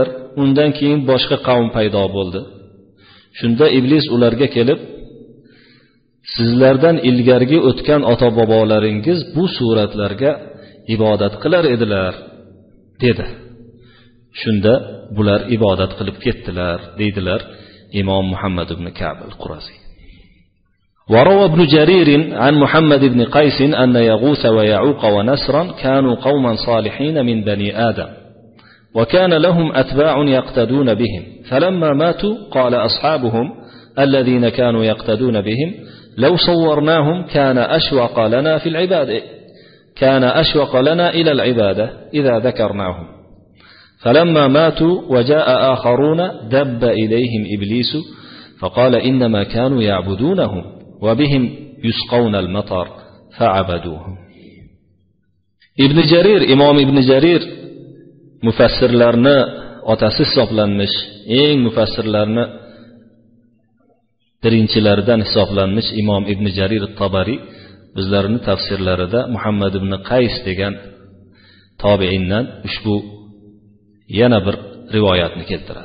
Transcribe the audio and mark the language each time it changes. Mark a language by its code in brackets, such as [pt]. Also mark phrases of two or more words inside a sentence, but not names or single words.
[uz] Undan keyin boshqa qavm paydo bo'ldi. Shunda iblis ularga kelib, sizlardan ilgarigi o'tgan ota-bobolaringiz bu suratlarga ibodat qilar edilar dedi. Shunda bular ibodat qilib ketdilar, deydilar Imom Muhammad ibn Ka'b al-Qurazi. [ar] وروى ابن جرير عن محمد بن قيس أن يغوث ويعوق ونسرا كانوا قوما صالحين من بني آدم وكان لهم أتباع يقتدون بهم فلما ماتوا قال أصحابهم الذين كانوا يقتدون بهم لو صورناهم كان أشوق لنا إلى العبادة إذا ذكرناهم فلما ماتوا وجاء آخرون دب إليهم إبليس فقال إنما كانوا يعبدونهم وبهم يسقون المطر فعبدوهم. [uz] Ibn Jarir, Imom Ibn Jarir mufassirlarni otasi hisoblanmish, eng mufassirlarni birinchilaridan hisoblanmish Imom Ibn Jarir at-Tabari o'zlarining tafsirlarida Muhammad ibn Qays degan tobiindan ushbu yana bir rivoyatni keltiradi.